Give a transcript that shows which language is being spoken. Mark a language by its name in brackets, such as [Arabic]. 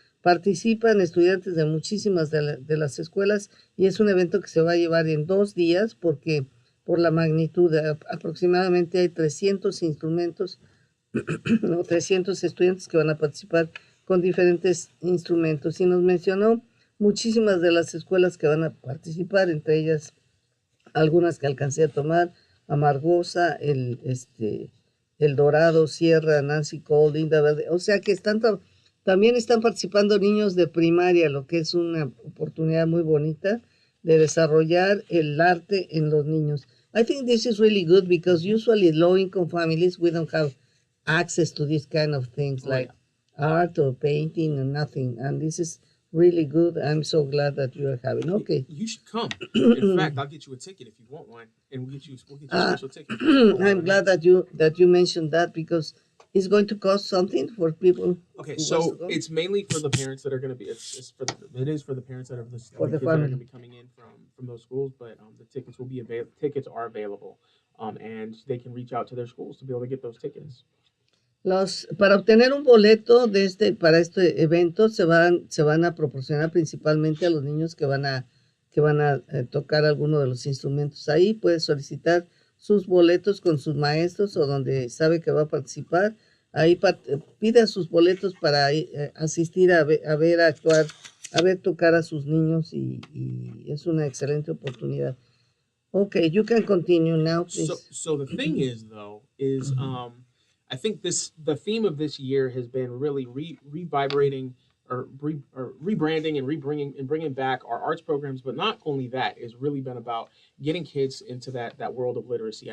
[Spanish] Participan estudiantes de muchísimas de las escuelas, y es un evento que se va a llevar en 2 días porque por la magnitud, aproximadamente hay 300 instrumentos o 300 estudiantes que van a participar con diferentes instrumentos, y nos mencionó muchísimas de las escuelas que van a participar, entre ellas algunas que alcancé a tomar: Amargosa, el Dorado, Sierra, Nancy Cole, Linda Verde. O sea que también están participando niños de primaria, lo que es una oportunidad muy bonita de desarrollar el arte en los niños. [English] I think this is really good because usually low-income families, we don't have access to these kind of things like art or painting and nothing. And this is really good. I'm so glad that you are having. Okay. You should come. In fact, I'll get you a ticket if you want one, and we'll get you a special ticket. I'm glad that you mentioned that because it's going to cost something for people. Okay, so it's mainly for the parents that are going to be. It is for the parents that are the kids that are going to be coming in from those schools. But the tickets will be tickets are available, and they can reach out to their schools to be able to get those tickets. [Spanish] Para obtener un boleto para este evento se van a proporcionar principalmente a los niños que van a tocar alguno de los instrumentos. Ahí puede solicitar sus boletos con sus maestros o donde sabe que va a participar. Ahí pida sus boletos para asistir a ver actuar, a ver tocar a sus niños y es una excelente oportunidad. [English] Okay, you can continue now, please. So the thing is, though, is I think the theme of this year has been really revibrating or rebranding and bringing back our arts programs. But not only that, it's really been about getting kids into that world of literacy.